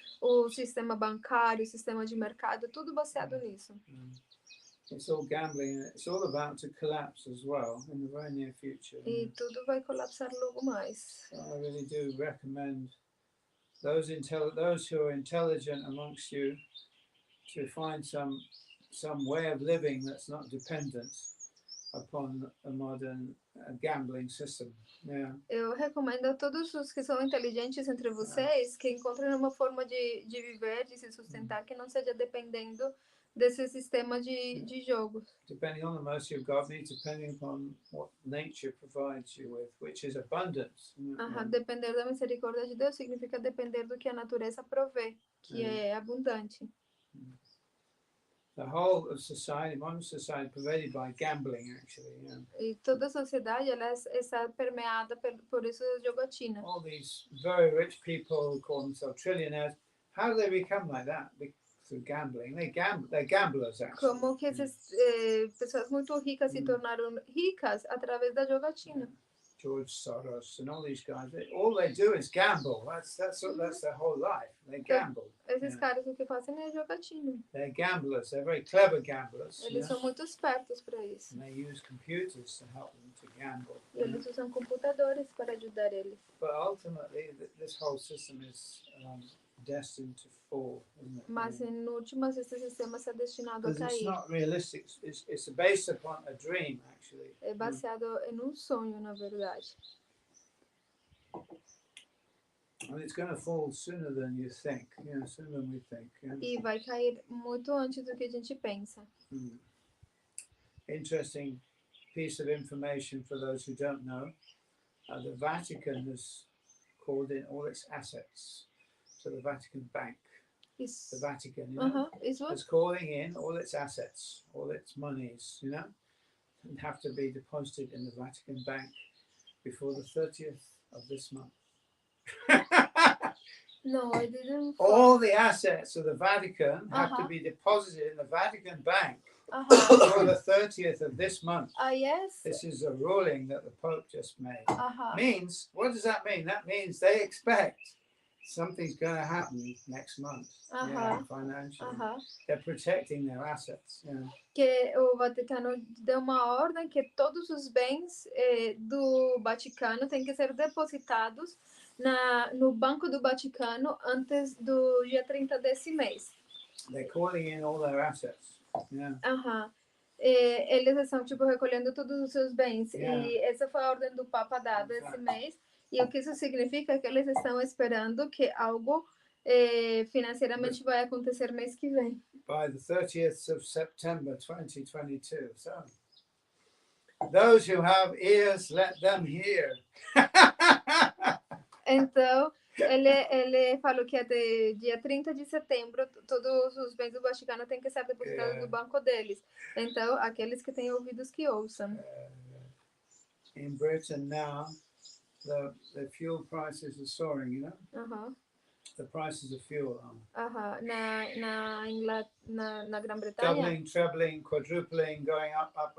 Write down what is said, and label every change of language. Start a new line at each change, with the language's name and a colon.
Portuguese: O sistema bancário, o sistema de mercado, tudo baseado nisso.
English: It's all gambling. It's all about to collapse as well in the very near future.
Portuguese: E tudo vai colapsar logo mais.
English: So I really do recommend those who are intelligent amongst you to find some way of living that's not dependent upon a modern gambling system. Yeah.
Portuguese: Eu recomendo a todos os que são inteligentes entre vocês que encontrem uma forma de viver, de se sustentar que não seja dependendo desse sistema de jogos.
English: Depending on the mercy of God means depending upon what nature provides you with, which is abundance.
Portuguese: Depender da misericórdia de Deus significa depender do que a natureza provê, que é abundante.
English: The whole of society, modern society, pervaded by gambling, actually.
Portuguese: E toda a sociedade ela está permeada por isso jogatina.
English: All these very rich people who call themselves trillionaires, how do they become like that? Through gambling. They're gamblers, actually.
Portuguese: Como que essas pessoas muito ricas se tornaram ricas através da jogatina?
English: George Soros and all these guys, all they do is gamble. That's their whole life. They gamble.
Portuguese: Esses caras o que fazem é jogatina.
English: They're gamblers. They're very clever gamblers.
Portuguese: Eles são muito espertos para isso.
English: And they use computers to help them to gamble.
Portuguese: E eles usam computadores para ajudar eles.
English: But ultimately, this whole system is destined to fall, isn't it?
Portuguese: Mas em últimas esse sistema está destinado a
English: Because it's not realistic. It's based upon a dream, actually.
Portuguese: É baseado em sonho, na verdade.
English: And it's going to fall sooner than you think. Sooner than we think.
Portuguese: E vai cair muito antes do que a gente pensa.
English: Interesting piece of information for those who don't know. The Vatican has called in all its assets. So the Vatican Bank,
Portuguese: Isso.
English: the Vatican,
Portuguese: Isso.
English: is calling in all its assets, all its monies, and have to be deposited in the Vatican Bank before the 30th of this month. No, I didn't. All the assets of the Vatican have to be deposited in the Vatican Bank before the 30th of this month. Yes. This is a ruling that the Pope just made. Means, what does that mean? That means they expect something's going to happen next month. Financially. They're protecting their assets.
Portuguese: Que o Vaticano deu uma ordem que todos os bens do Vaticano têm que ser depositados no Banco do Vaticano antes do dia 30 desse mês.
English: They're calling in all their assets.
Portuguese: Eles estão recolhendo todos os seus bens. E essa foi a ordem do Papa dada esse mês. E o que isso significa é que eles estão esperando que algo financeiramente vai acontecer mês que vem.
English: By the 30th of September 2022. So, those who have ears, let them hear.
Portuguese: Então, ele falou que até dia 30 de setembro, todos os bens do Vaticano têm que ser depositados no banco deles. Então, aqueles que têm ouvidos que ouçam.
English: In Britain now, the fuel prices are soaring, The prices of fuel are.
Portuguese: Na Grã-Bretanha.
English: Doubling, trebling, quadrupling, going up.